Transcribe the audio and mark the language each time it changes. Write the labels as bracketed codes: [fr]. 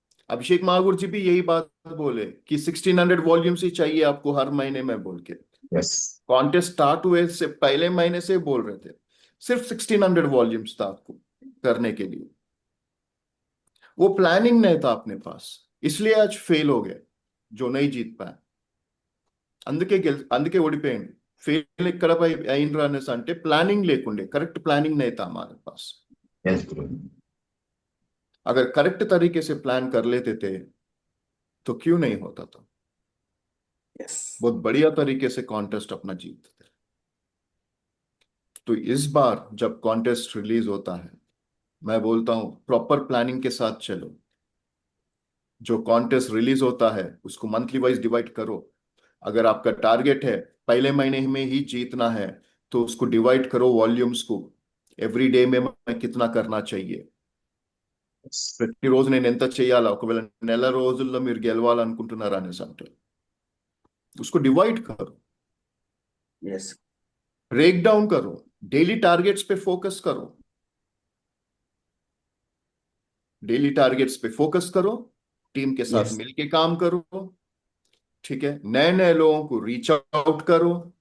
[hi] अभिषेक महागुर जी भी यही बात बोले कि 1600 वॉल्यूम्स ही चाहिए आपको हर महीने में बोल के। [en] Yes. [hi] कॉन्टेस्ट स्टार्ट हुए से पहले महीने से बोल रहे थे, सिर्फ 1600 वॉल्यूम्स था आपको करने के लिए, वो प्लानिंग नहीं था अपने पास, इसलिए आज फेल हो गए, जो नहीं जीत पाए। [te] అందుకే ఓడిపోయింది। ఫెయిల్ ఎక్కడ అయినరు అనేసి అంటే ప్లానింగ్ లేకుండే, కరెక్ట్ [hi] ప్లాनिंग नहीं था हमारे पास। [en] Yes, bro. [hi] अगर करेक्ट तरीके से प्लान कर लेते थे तो क्यों नहीं होता था, [en] Yes. [hi] बहुत बढ़िया तरीके से कॉन्टेस्ट अपना जीतते थे। तो इस बार जब कॉन्टेस्ट रिलीज होता है, मैं बोलता हूं प्रॉपर प्लानिंग के साथ चलो। जो कॉन्टेस्ट रिलीज होता है उसको मंथली वाइज डिवाइड करो। अगर आपका टारगेट है पहले महीने में ही जीतना है तो उसको डिवाइड करो वॉल्यूम्स को, एवरी डे में मैं कितना करना चाहिए, [en] Yes. [te] ప్రతిరోజు నేను ఎంత చేయాలా, ఒకవేళ నెల రోజుల్లో మీరు గెలవాలనుకుంటున్నారా అనేసి అంటే [hi] उसको डिवाइड करो, [en] Yes. [hi] ब्रेक डाउन करो, डेली टारगेट्स पे फोकस करो, डेली टारगेट्स पे फोकस करो, टीम के साथ [en] Yes. [hi] मिलके काम करो, ठीक है, नए नए लोगों को रीच आउट करो।